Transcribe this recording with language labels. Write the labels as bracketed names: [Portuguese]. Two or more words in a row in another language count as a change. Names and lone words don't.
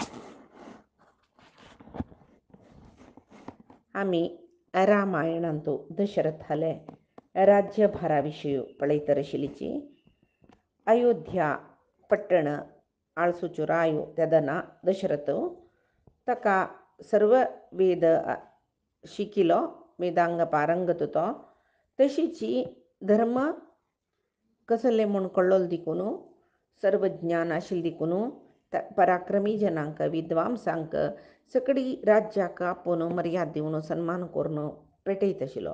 [Konkani] आम्ही रामायणांतो दशरथाले राज्यभाराविषयी पळयतरशिलीची. अयोध्या पट्टण आळसूचो रायो त्यादना दशरथ ताका सर्व वेद शिकिलो, वेदांग पारंगत तो. तशीची धर्म कसले म्हूण कळ्ळोल दिकून, सर्व ज्ञान आशिल्ल दिकून पराक्रमी जनांक विद्वांसांक सगळी राज्याक आपोवन मर्याद दिवन सन्मान करून पेटयत आशिल्लो.